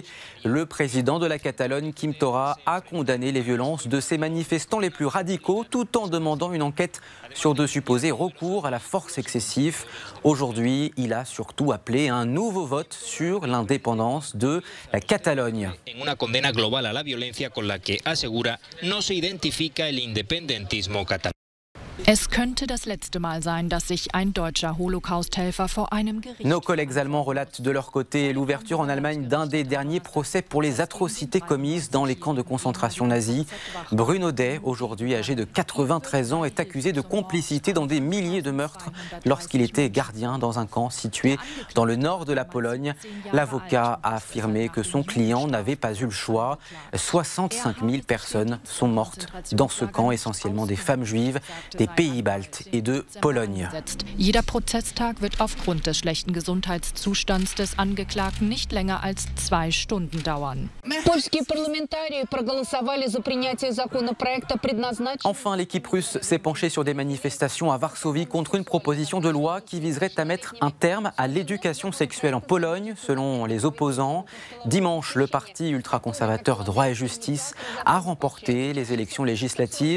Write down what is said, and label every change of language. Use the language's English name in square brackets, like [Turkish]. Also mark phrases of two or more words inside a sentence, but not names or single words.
[French] Le président de la Catalogne, Quim Torra, a condamné les violences de ces manifestants les plus radicaux tout en demandant une enquête sur de supposés recours à la force excessif. Aujourd'hui, il a surtout appelé à un nouveau vote sur l'indépendance de la Catalogne. [Spanish] Una condena global a la violencia con la que asegura no se identifica el independentismo catalán. [German] Es könnte das letzte Mal sein, dass sich ein deutscher Holocausthelfer vor einem Gericht... [French] Nos collègues allemands relatent de leur côté l'ouverture en Allemagne d'un des derniers procès pour les atrocités commises dans les camps de concentration nazis. Bruno Day, aujourd'hui âgé de 93 ans, est accusé de complicité dans des milliers de meurtres lorsqu'il était gardien dans un camp situé dans le nord de la Pologne. L'avocat a affirmé que son client n'avait pas eu le choix. 65 000 personnes sont mortes dans ce camp, essentiellement des femmes juives, des pays baltes et de Pologne. [German] Jeder Prozesstag wird aufgrund des schlechten Gesundheitszustands des Angeklagten nicht länger als 2 Stunden dauern. [French] Enfin, l'équipe russe s'est penchée sur des manifestations à Varsovie contre une proposition de loi qui viserait à mettre un terme à l'éducation sexuelle en Pologne, selon les opposants. Dimanche, le parti ultra-conservateur Droit et Justice a remporté les élections législatives.